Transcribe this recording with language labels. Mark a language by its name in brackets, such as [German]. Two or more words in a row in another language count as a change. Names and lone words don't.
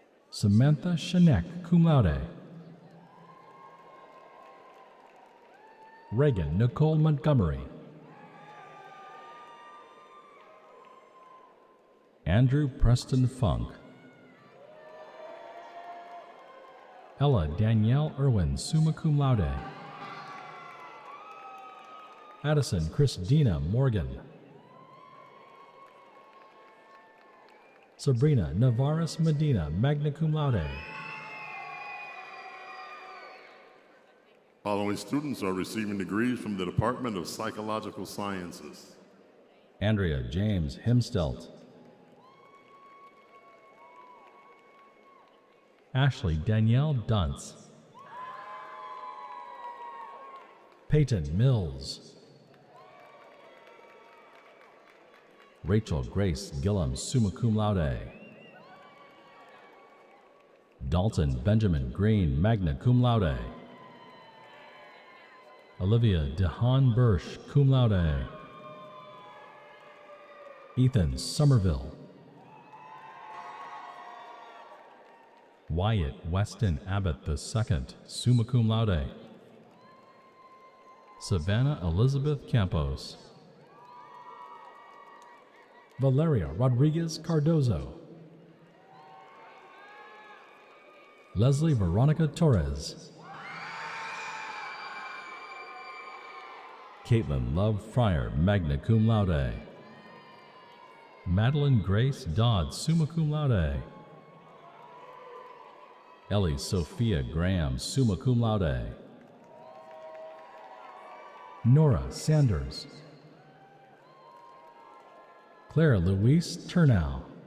[English] Samantha Shanek, [Latin] cum laude. [English] Reagan Nicole Montgomery. Andrew Preston Funk. Ella Danielle Irwin, [Latin] summa cum laude. [English] Addison Christina Morgan. Sabrina Navarez Medina, [Latin] magna cum laude. [English] Following students are receiving degrees from the Department of Psychological Sciences. Andrea James Himstelt. Ashley Danielle Dunce. Peyton Mills. Rachel Grace Gillum, [Latin] summa cum laude. [English] Dalton Benjamin Green, [Latin] magna cum laude. [English] Olivia DeHaan Bursch, [Latin] cum laude. [English] Ethan Somerville. Wyatt Weston Abbott II, [Latin] summa cum laude. [English] Savannah Elizabeth Campos. Valeria Rodriguez Cardozo. Leslie Veronica Torres. Caitlin Love Fryer, [Latin] magna cum laude. [English] Madeline Grace Dodd, [Latin] summa cum laude. [English] Ellie Sophia Graham, [Latin] summa cum laude. [English] Nora Sanders. Claire Louise Turnow.